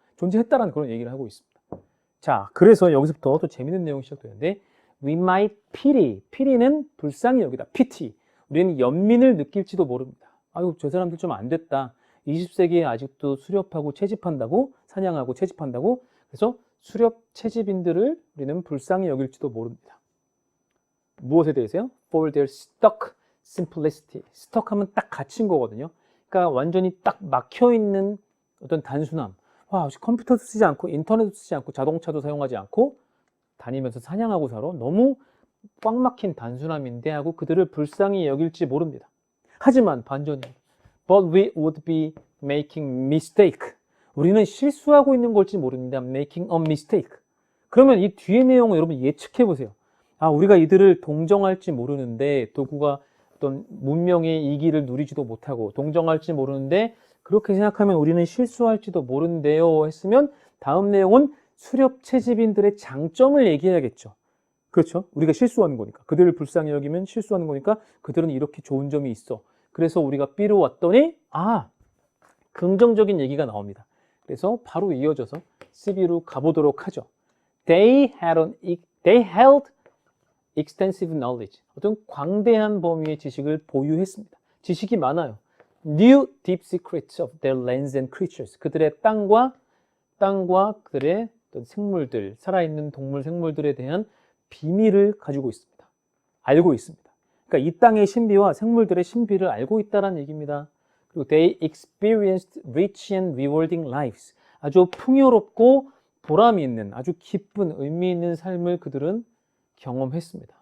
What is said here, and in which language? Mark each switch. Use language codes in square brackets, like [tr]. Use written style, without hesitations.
[ko] 존재했다라는 그런 얘기를 하고 있습니다. 자, 그래서 여기서부터 또 재밌는 내용이 시작되는데 [en] we might pity, [ko] pity는 불쌍히 여기다, pity. 우리는 연민을 느낄지도 모릅니다. 아유, 저 사람들 좀 안 됐다. 20세기에 아직도 수렵하고 채집한다고, 사냥하고 채집한다고. 그래서 수렵 채집인들을 우리는 불쌍히 여길지도 모릅니다. 무엇에 대해서요? [en] For their stuck simplicity. [ko] stuck 하면 딱 갇힌 거거든요. 그러니까 완전히 딱 막혀있는 어떤 단순함. 컴퓨터도 쓰지 않고 인터넷도 쓰지 않고 자동차도 사용하지 않고 다니면서 사냥하고 살아. 너무 꽉 막힌 단순함인데 하고 그들을 불쌍히 여길지 모릅니다. 하지만 반전이에요. [en] But we would be making mistake. [ko] 우리는 실수하고 있는 걸지 모릅니다. [en] Making a mistake. [ko] 그러면 이 뒤의 내용을 여러분 예측해 보세요. 우리가 이들을 동정할지 모르는데 도구가 어떤 문명의 이기를 누리지도 못하고 동정할지 모르는데 그렇게 생각하면 우리는 실수할지도 모른대요 했으면 다음 내용은 수렵 채집인들의 장점을 얘기해야겠죠. 그렇죠? 우리가 실수하는 거니까. 그들을 불쌍히 여기면 실수하는 거니까 그들은 이렇게 좋은 점이 있어. 그래서 우리가 B로 왔더니 긍정적인 얘기가 나옵니다. 그래서 바로 이어져서 C로 가보도록 하죠. [en] They held extensive knowledge. [ko] 어떤 광대한 범위의 지식을 보유했습니다. 지식이 많아요. [en] Knew deep secrets of their lands and creatures. [ko] 그들의 땅과 그들의 어떤 생물들, 살아있는 동물, 생물들에 대한 비밀을 가지고 있습니다. 알고 있습니다. 그러니까 이 땅의 신비와 생물들의 신비를 알고 있다는 얘기입니다. 그리고 [en] they experienced rich and rewarding lives. [ko] 아주 풍요롭고 보람이 있는 아주 기쁜 의미 있는 삶을 그들은 경험했습니다.